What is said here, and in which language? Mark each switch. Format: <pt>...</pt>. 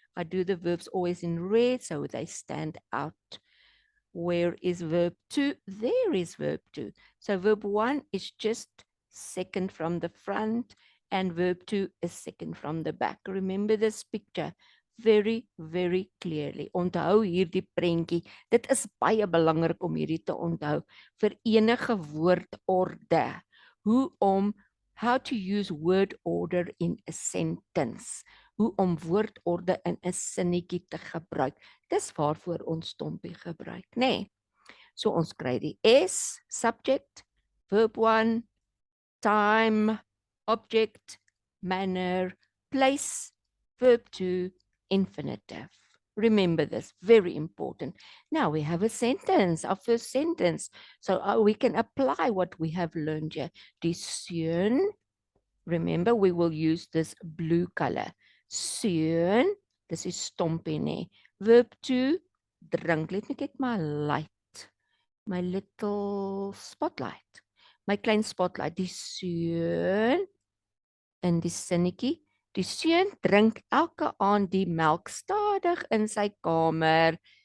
<en>I do the verbs always in red so they stand out. Where is verb 2? There is verb 2. So verb 1 is just second from the front and verb 2 is second from the back. Remember this picture very, very clearly.</en> <af>Onthou hierdie prentjie. Dit is baie belangrik om hierdie te onthou vir enige woordorde.</af> <en>How to use word order in a sentence.</en> <af>Hoe om woordorde in 'n sinnetjie te gebruik. Dis waarvoor ons Stompi gebruik, nê? Nee. So ons kry die S, subject, verb 1, time, object, manner, place, verb 2, infinitive.</af> <en>Remember this, very important. Now we have a sentence, our first sentence. So we can apply what we have learned here.</en> <af>Die seun,</af> <en>remember we will use this blue color. Seun, this is Stompi, nee. Verb 2, drink. Let me get my light, my little spotlight, my klein spotlight.</en> <af>Die seun in die sinnetjie. Die seun drink elke aand die melk stadig in sy kamer.</af>